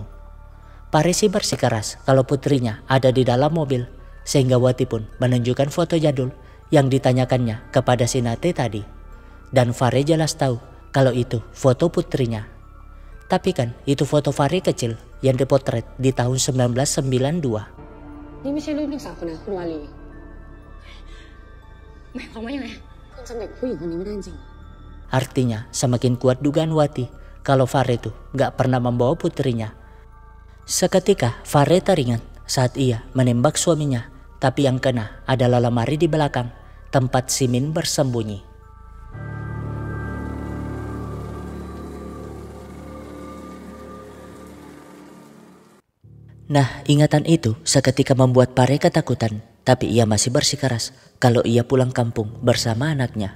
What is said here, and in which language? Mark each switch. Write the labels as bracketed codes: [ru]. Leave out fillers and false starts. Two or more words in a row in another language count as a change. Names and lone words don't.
[id] Pare sih bersikeras kalau putrinya ada di dalam mobil, sehingga Wati pun menunjukkan foto jadul yang ditanyakannya kepada si Nate tadi. Dan Pare jelas tahu kalau itu foto putrinya. Tapi kan itu foto Pare kecil yang dipotret di tahun 1992. [th] Iniไม่ใช่รูปเด็กสาวคนนั้นคุณวาลีหมายความว่ายังไงคุณจำเด็กผู้หญิงคนนี้ไม่ได้จริง [id] Artinya semakin kuat dugaan Wati kalau Pare itu gak pernah membawa putrinya. Seketika Pare teringat saat ia menembak suaminya, tapi yang kena adalah lemari di belakang tempat si Min bersembunyi. Nah, ingatan itu seketika membuat Pare ketakutan, tapi ia masih bersikeras kalau ia pulang kampung bersama anaknya.